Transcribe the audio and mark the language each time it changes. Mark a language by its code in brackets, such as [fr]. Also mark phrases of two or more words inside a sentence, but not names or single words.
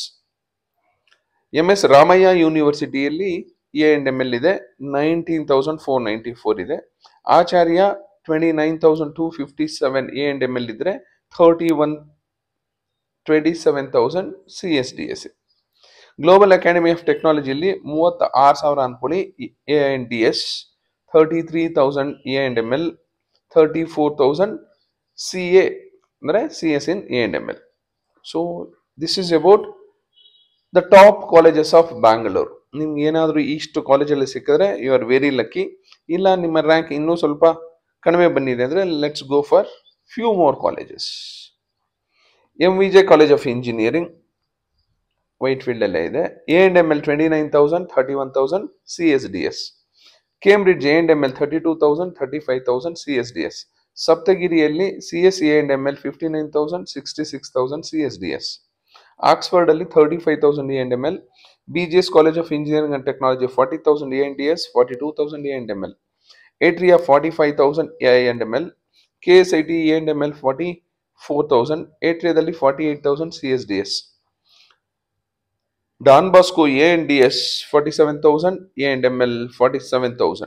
[kn] MS ರಾಮಯ್ಯ ಯೂನಿವರ್ಸಿಟಿಯಲ್ಲಿ A&ML ಇದೆ 19,494 ಇದೆ. ಆಚಾರ್ಯ 29,257 A&ML ಇದ್ರೆ 27,000 CSDS. ಗ್ಲೋಬಲ್ ಅಕಾಡೆಮಿ ಆಫ್ ಟೆಕ್ನಾಲಜಿಯಲ್ಲಿ 36,000 ಅನ್ಕೊಳ್ಳಿ ANDS, 33,000 A&ML, 34,000 CA ಅಂದರೆ CS in A&ML. [en] So this is about the top colleges of Bangalore. [kn] ನಿಮ್ಗೆ ಏನಾದರೂ ಇಷ್ಟು ಕಾಲೇಜಲ್ಲಿ ಸಿಕ್ಕಿದ್ರೆ [en] you are very lucky. [kn] ಇಲ್ಲ ನಿಮ್ಮ ರ್ಯಾಂಕ್ ಇನ್ನೂ ಸ್ವಲ್ಪ ಕಡಿಮೆ ಬಂದಿದೆ ಅಂದರೆ [en] let's go for few more colleges. [kn] MVJ ಕಾಲೇಜ್ ಆಫ್ ಇಂಜಿನಿಯರಿಂಗ್ ವೈಟ್ಫೀಲ್ಡ್ ಅಲ್ಲೇ ಇದೆ. A&ML 29,000, 31,000 CSDS. ಕೇಂಬ್ರಿಡ್ಜ್ A&ML 32,000, 35,000 CSDS. ಸಪ್ತಗಿರಿಯಲ್ಲಿ CS A&ML 59,000, 66,000 CSDS. ಆಕ್ಸ್ಫರ್ಡ್ ಅಲ್ಲಿ 35,000 A&ML. BGS ಕಾಲೇಜ್ ಆಫ್ ಇಂಜಿನಿಯರಿಂಗ್ ಅಂಡ್ ಟೆಕ್ನಾಲಜಿ 40,000 ANDS, 42,000 A&ML. ಏಟ್ರಿಯಾ 45,000 A&ML. KSIT A&ML 44,000. ಏಟ್ರಿಯಾದಲ್ಲಿ 48,000 CSDS. ಡಾನ್ ಬಾಸ್ಕೋ A&DS 47,000, A&ML 47,000.